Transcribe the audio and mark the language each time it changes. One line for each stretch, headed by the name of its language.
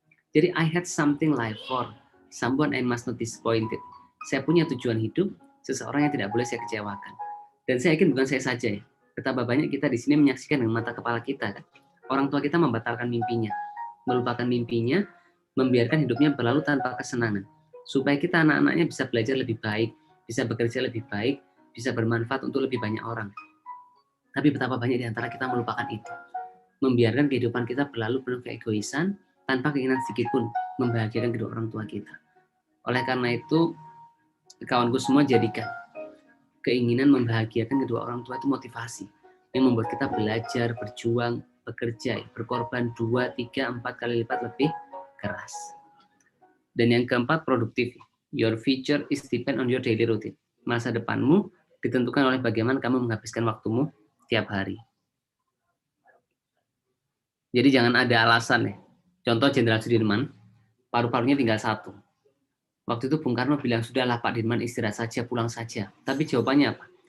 English: Jadi I had something like for someone I must not disappointed.
Indonesian: Saya punya tujuan hidup, seseorang yang tidak boleh saya kecewakan. Dan saya yakin bukan saya saja ya. Betapa banyak kita di sini menyaksikan dengan mata kepala kita kan. Orang tua kita membatalkan mimpinya, melupakan mimpinya, membiarkan hidupnya berlalu tanpa kesenangan. Supaya kita anak-anaknya bisa belajar lebih baik, bisa bekerja lebih baik, bisa bermanfaat untuk lebih banyak orang. Tapi betapa banyak di antara kita melupakan itu. Membiarkan kehidupan kita berlalu penuh keegoisan, tanpa keinginan sedikit pun membahagiakan kedua orang tua kita. Oleh karena itu, kawanku semua jadikan keinginan membahagiakan kedua orang tua itu motivasi. Yang membuat kita belajar, berjuang, bekerja, berkorban 2, 3, 4 kali lipat lebih keras. Dan yang keempat, produktif.
English: Your future is depend on your daily routine.
Indonesian: Masa depanmu ditentukan oleh bagaimana kamu menghabiskan waktumu tiap hari. Jadi jangan ada alasan ya. Contoh Jenderal Sudirman, paru-parunya tinggal 1. Waktu itu Bung Karno bilang, sudahlah Pak Dirman istirahat saja, pulang saja. Tapi jawabannya apa?